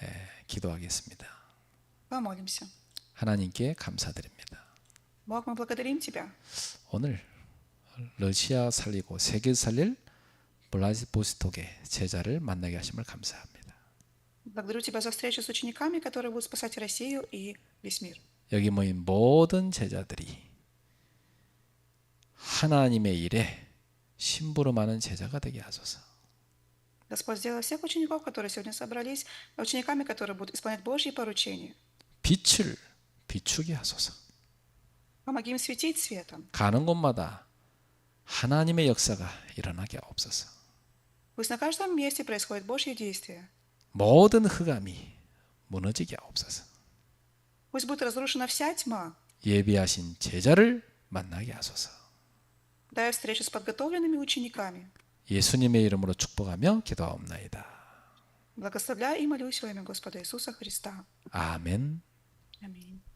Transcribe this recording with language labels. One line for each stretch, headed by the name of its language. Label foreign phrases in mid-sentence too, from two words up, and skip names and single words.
Korean: 기도하겠습니다.
Russian: Помолимся.
Korean: 하나님께 감사드립니다.
Russian: Бог, мы благодарим Тебя.
Korean: 오늘 러시아 살리고 세계 살릴 블라디보스톡의 제자를 만나게 하심을 감사합니다.
Russian: Благодарю Тебя за встречу с учениками, которые будут спасать Россию и весь мир.
Korean: 여기 모인 모든 제자들이 하나님의 일에 심부름하는 제자가 되게 하소서.
Russian: Господь, сделай всех учеников, которые сегодня собрались, учениками, которые будут исполнять Божьи поручения.
Korean: 빛을 비추게 하소서.
Russian: Помоги им светить светом.
Korean: 가는 곳마다 하나님의 역사가 일어나게 하옵소서.
Russian: Пусть на каждом месте происходит Божье действие.
Korean: 모든 흑암이 무너지게 하옵소서.
Russian: Пусть будет разрушена вся тьма.
Korean: 예비하신 제자를 만나게 하소서.
Russian: Дай встречу с подготовленными учениками.
Korean: 예수님의 이름으로 축복하며 기도하옵나이다.
Russian: Благословляю и молюсь во имя Господа Иисуса Христа.
Korean: 아멘.
Russian: Аминь.